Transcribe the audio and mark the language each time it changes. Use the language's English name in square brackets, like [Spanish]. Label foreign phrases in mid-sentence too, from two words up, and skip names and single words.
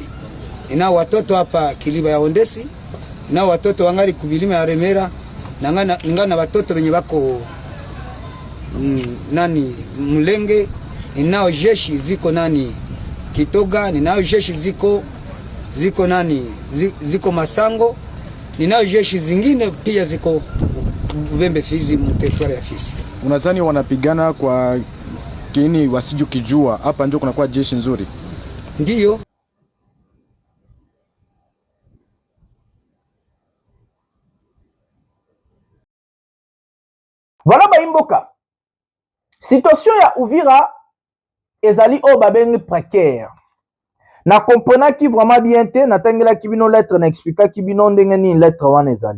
[Swahili] Ninao watoto hapa Kiliba ya Ondesi, ninao watoto wangali kubilima ya Remera, na ngana watoto wenye bako Mlenge, ninao jeshi ziko Kitoga, ninao jeshi ziko ziko Masango, ninao jeshi zingine pia ziko Bembe Fizi mteritwari ya Fizi. Unadhani wanapigana kwa kini wasijukijua hapa ndio kunakuwa jeshi nzuri? Ndiyo. [Lingala] Voilà baimboka. Situation ya Uvira ezali o babengi précaire. Na comprena ki [French] vraiment bien [Lingala] te na tangela ki bino lettre na expliquer ki bino ndenge ni lettre wana ezali.